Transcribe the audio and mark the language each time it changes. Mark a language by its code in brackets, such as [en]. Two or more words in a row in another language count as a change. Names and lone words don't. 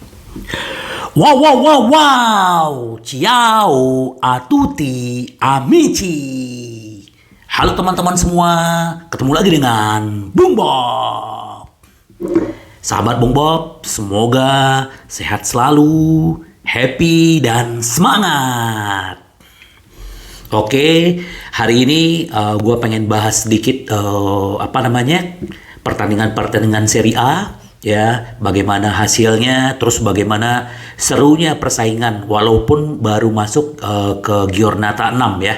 [it] Wow, wow, wow, wow. Ciao a tutti amici. [id] Halo teman-teman semua, ketemu lagi dengan Bung Bob. Sahabat Bung Bob, semoga sehat selalu, happy dan semangat. Oke, hari ini gue pengen bahas sedikit pertandingan-pertandingan Serie A, ya, bagaimana hasilnya, terus bagaimana serunya persaingan walaupun baru masuk ke Giornata 6 ya.